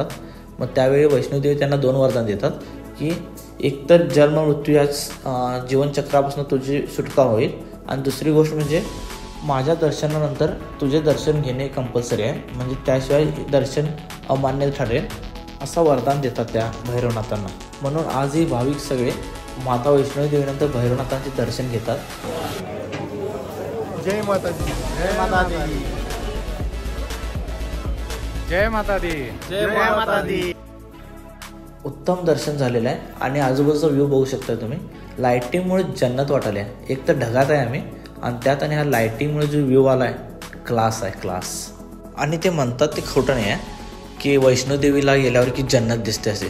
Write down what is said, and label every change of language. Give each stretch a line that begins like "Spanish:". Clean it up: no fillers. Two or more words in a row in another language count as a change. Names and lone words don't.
Marathi: मग त्यावेळी वैष्णोदेवी त्यांना 2 वरदान देतात की एकतर जन्म मृत्यू याच जीवनचक्रापासून तुझी सुटका होईल आणि दुसरी गोष्ट म्हणजे माझ्या दर्शनानंतर तुझे दर्शन घेणे कंपल्सरी आहे, म्हणजे त्याशिवाय दर्शन अमान्य ठरेल असं वरदान देतात त्या भैरवनाथांना. म्हणून आजही भाविक सगळे माता वैष्णवी देवीनंतर भैरवनाथांचे दर्शन घेतात.
Hindi: जय माता दी, जय माता दी, जय माता दी, जय माता दी.
Marathi: उत्तम दर्शन झालेलं आहे आणि आजूबाजूचा व्ह्यू बघू शकता तुम्ही. लाईटिंगमुळे जन्नत वाटायला आहे. एक तर ढगात आहे आम्ही आणि त्यात आणि ह्या लाईटिंगमुळे जो व्ह्यू आला आहे क्लास आहे, क्लास. आणि ते म्हणतात ते खोटं नाही आहे की वैष्णोदेवीला गेल्यावर की जन्नत दिसते असे.